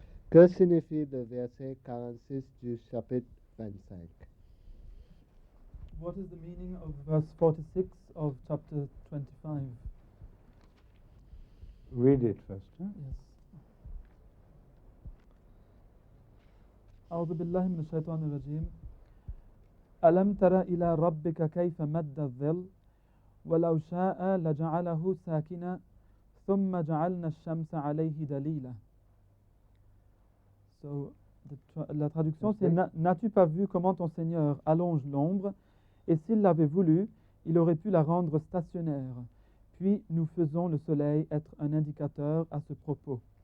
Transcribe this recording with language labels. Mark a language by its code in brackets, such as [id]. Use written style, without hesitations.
[fr] Que signifie le verset 46 du chapitre 25? [en] What is the meaning of verse 46 of chapter 25? Read it first. Huh? Yes. [ar] أعوذ بالله من الشيطان الرجيم. ألم تر إلى ربك كيف مد الظل ولو شاء لجعله ساكنا ثم جعلنا الشمس عليه دليلا. [fr] So, la traduction c'est n'as-tu pas vu comment ton Seigneur allonge l'ombre et s'il l'avait voulu, il aurait pu la rendre stationnaire. Puis nous faisons le soleil être un indicateur à ce propos.